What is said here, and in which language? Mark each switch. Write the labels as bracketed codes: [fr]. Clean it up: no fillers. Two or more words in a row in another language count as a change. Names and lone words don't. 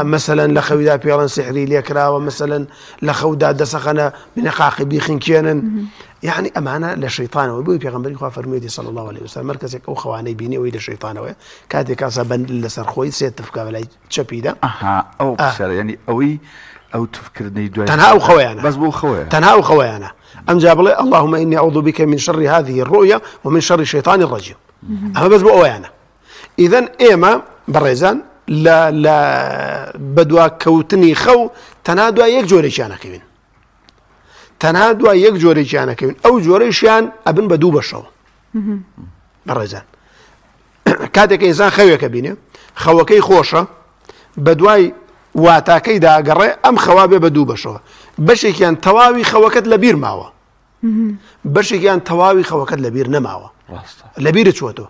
[ckb] مەسەلەن لە خەویدا پێڵەن سحری لێکراوە، مەسەلەن لە خەودا دەسەخەنە بنەقاقی بیخینکێنن، یعنی ئەمانە لە شەیطانەوە. بووی پێغەمبەری خوا فەرموویەتی [ar] صلی الله علیه وسلم [ckb] هەر کەسێک ئەو خەوانەی بینی ئەوەی لە شەیطانەوەیە، کاتێک کاسە بەند لەسەر خۆی سێت تفکە بەلای چەپیدا، ئەو قسەرە، یعنی ئەوەی ئەو تفکردنەی دوای تەنها ئەو خەوەیانە، بەس بۆ خەوەیە، تەنها ئەو خەوەیانە. ئەمجا بڵێ [ar] اللهم إني أعوذ بك من شر هذه الرؤيا ومن شر الشيطان الرجيم. [ckb] ئەمە بەس بۆ ئەوەیانە. ئیذەن ئێمە بەڕێزان لە بەدوا کەوتنی خەو تەنها دوای یەک جۆرێکیانەکەوین، تەنها دوای یەک جۆرێکیانەکەوین، ئەو جۆرەیشیان ئەبن بە دوو بەشەوە. بەڕێزان کاتێک ئینسان خەوێکە بینێ، خەوەکەی خۆشە، بە دوای واتاکەی داگەڕێ، ئەم خەوا بێ بە دوو بەشەوە، بەشێکیان تەواوی خەوەکەت لەبیر ماوە، بەشێکیان تەواوی خەوەکەت لەبیر نەماوە، لەبیرە چووەتەوە.